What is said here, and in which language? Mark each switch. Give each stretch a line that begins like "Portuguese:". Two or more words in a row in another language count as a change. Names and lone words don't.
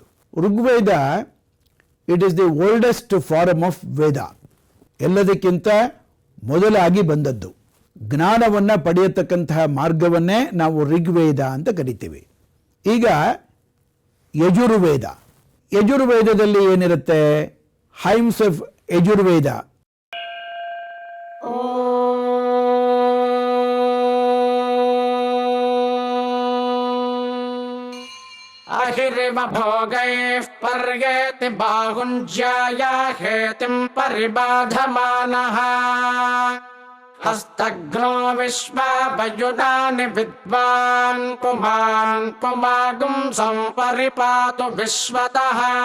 English: Rigveda it is the oldest form of Veda.
Kannada: ಎಲ್ಲದಕ್ಕಿಂತ ಮೊದಲಾಗಿ ಬಂದದ್ದು. ಜ್ಞಾನವನ್ನು ಪಡೆಯತಕ್ಕಂತಹ ಮಾರ್ಗವನ್ನೇ ನಾವು ಋಗ್ವೇದ ಅಂತ ಕರಿತೀವಿ. ಈಗ ಯಜುರ್ವೇದ. ಯಜುರ್ವೇದದಲ್ಲಿ ಏನಿರುತ್ತೆ?
English: hymns of Yajurveda.
Sanskrit: ಅಹಿರಿವ ಭೋಗೈಃ ಪರ್ಯೇತಿ ಬಾಹುಂಜ್ಯಾಯ ಹೇತಿಂ ಪರಿಬಾಧಮಾನಃ ಹಸ್ತಘ್ನೋ ವಿಶ್ವಾವಯುನಾನಿ ವಿದ್ವಾನ್ ಪುಮಾನ್ ಪುಮಾಗುಂ ಸಂಪರಿಪಾತು ವಿಶ್ವತಃ